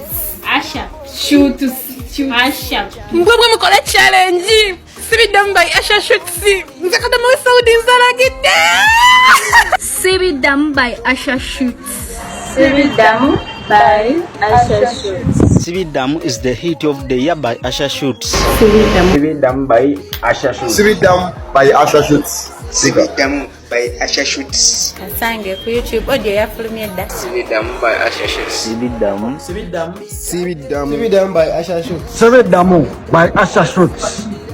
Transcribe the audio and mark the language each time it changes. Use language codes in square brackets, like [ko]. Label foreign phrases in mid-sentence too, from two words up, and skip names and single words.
[lg] Asha Shoots. Mbwembwe mukole challenge. Sibiddamu by Asha Shoots. Nze kadamu Saudi nzalagidde. Sibiddamu by Asha Shoots. Sibiddamu by Asha Shoots. [en] Sibiddamu is the hit of the year by Asha Shoots. [lg] Sibiddamu by Asha Shoots. Sibiddamu by Asha Shoots. Sibiddamu by Asha Shoots. Kasange ku YouTube audio ya fulumyedda. Sibiddamu by Asha Shoots. Sibiddamu. Sibiddamu. Sibiddamu. Sibiddamu by Asha Shoots. Sibiddamu by Asha Shoots.